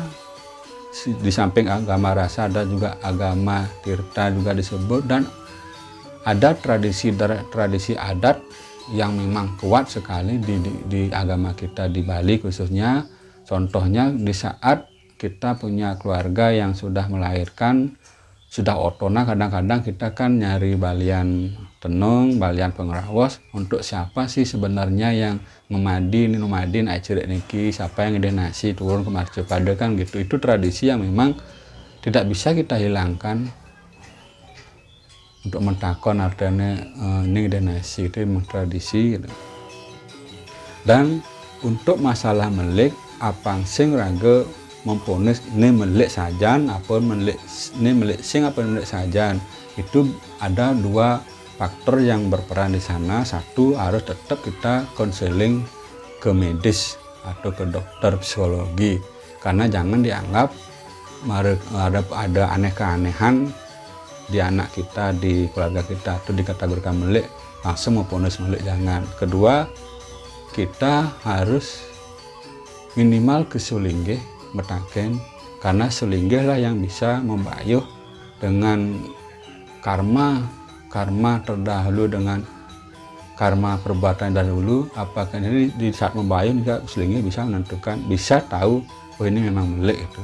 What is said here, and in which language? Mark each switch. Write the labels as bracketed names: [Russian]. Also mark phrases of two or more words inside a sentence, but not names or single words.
[Indonesian] Di samping agama rasa ada juga agama tirta juga disebut, dan ada tradisi adat yang memang kuat sekali di agama kita di Bali khususnya. Contohnya di saat kita punya keluarga yang sudah melahirkan, sudah otona, kadang-kadang kita kan nyari balian tenung, balian pengrawos, untuk siapa sih sebenarnya yang [Balinese] numadin acerek niki, [Indonesian] siapa yang ngide nasi turun ke marcepada kan gitu. Itu tradisi yang memang tidak bisa kita hilangkan. Untuk mentakon artinya ini ngide nasi itu memang tradisi gitu. Dan untuk masalah [Balinese] melik apang sing raga [Indonesian] memponis ini [Balinese] melik sajan apa melik [Indonesian] ini [Balinese] melik sing apa melik sajan, [Indonesian] itu ada dua faktor yang berperan di sana. Satu, harus tetap kita konseling ke medis atau ke dokter psikologi, karena jangan dianggap ada aneh keanehan di anak kita, di keluarga kita, atau dikategorikan melik langsung memponis melik, jangan. Kedua, kita harus minimal ke sulinggih metaken, karena sulinggih lah yang bisa membayuh dengan karma terdahulu, dengan karma perbuatan dahulu. Apakah ini di saat membayuh juga sulinggih bisa menentukan, bisa tahu oh ini memang melik itu.